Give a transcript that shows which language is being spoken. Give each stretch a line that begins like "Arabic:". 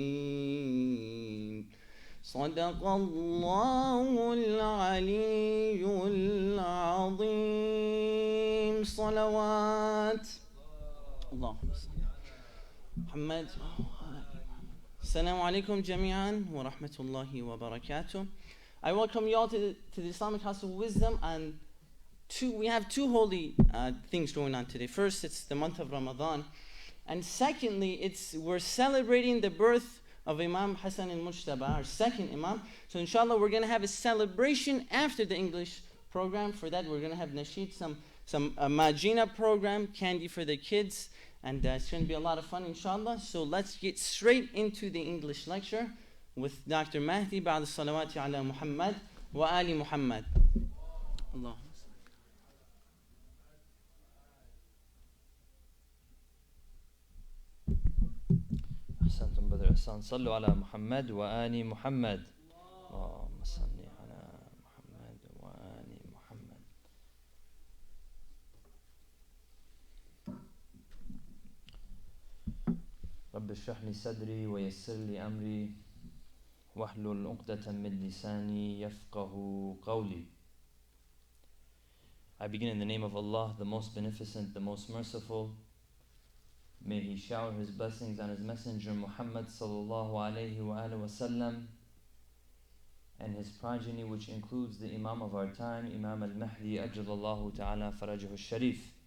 Arabic: الكافرين صدق الله العلي العظيم صلوات اللهم صل محمد Assalamu alaikum jami'an wa rahmatullahi wa barakatuh.
English: I welcome you all to the Islamic House of Wisdom, and we have two holy things going on today. First, it's the month of Ramadan, and secondly, we're celebrating the birth of Imam Hassan al-Mujtaba, our second Imam. So inshallah, we're going to have a celebration after the English program. For that, we're going to have nasheed, some Majina program, candy for the kids. And it's going to be a lot of fun, inshallah. So let's get straight into the English lecture with Dr.
Arabic: Mahdi ba'da salawati ala Muhammad wa ali Muhammad. Allah.
English: أحسنتم brother Hasan.
Arabic: صلوا على محمد وآل محمد. اللهم صل على محمد وآل محمد. رب اشرح لي صدري ويسر لي أمري واحلل عقدة من لساني يفقه قولي.
English: I begin in the name of Allah, the most beneficent, the most merciful. May He shower His blessings on His Messenger Muhammad
Arabic: sallallahu alayhi wa alihi wa sallam
English: and his progeny, which includes the Imam of our time, Imam al-Mahdi
Arabic: ajjalallahu ta'ala farajahu al-sharif.